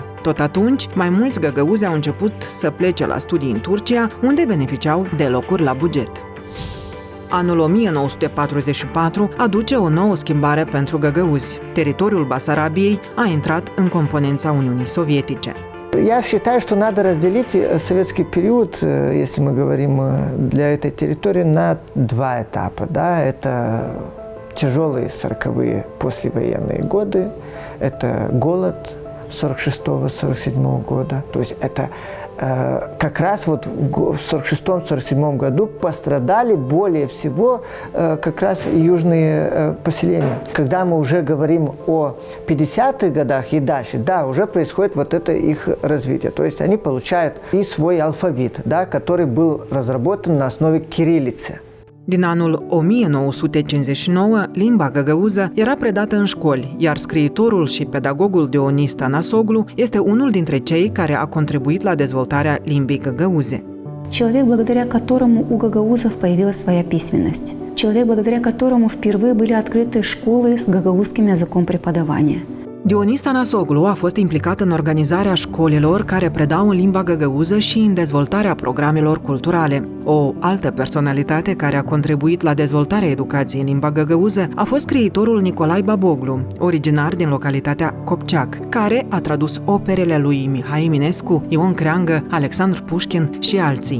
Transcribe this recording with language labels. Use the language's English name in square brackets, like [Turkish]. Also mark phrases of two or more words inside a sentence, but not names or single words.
[Romanian] Tot atunci, mai mulți găgăuzi au început să plece la studii în Turcia, unde beneficiau de locuri la buget. Anul 1944 aduce o nouă schimbare pentru găgăuzi. Teritoriul Basarabiei a intrat în componența Uniunii Sovietice. [Russian] Я считаю, что надо разделить советский период, если мы говорим для этой территории, на два этапа. Да? Это тяжелые 40-е послевоенные годы, это голод 46-47 года. То есть это как раз в 46-47 году пострадали более всего как раз южные поселения. Когда мы уже говорим о 50-х годах и дальше, да, уже происходит это их развитие. То есть они получают и свой алфавит, да, который был разработан на основе кириллицы. [Romanian] Din anul 1959, limba găgăuză era predată în școli, iar scriitorul și pedagogul Dionis Tănăsoglu este unul dintre cei care a contribuit la dezvoltarea limbii găgăuze. [Russian] Человек, благодаря которому у гагаузов появилась своя письменность. Человек, благодаря которому впервые были открыты школы с гагаузским языком преподавания. [Romanian] Dionis Tănăsoglu a fost implicat în organizarea școlilor care predau în limba găgăuză și în dezvoltarea programelor culturale. O altă personalitate care a contribuit la dezvoltarea educației în limba găgăuză a fost scriitorul Nicolae Baboglu, originar din localitatea Copceac, care a tradus operele lui Mihai Eminescu, Ion Creangă, Alexandru Pușkin și alții.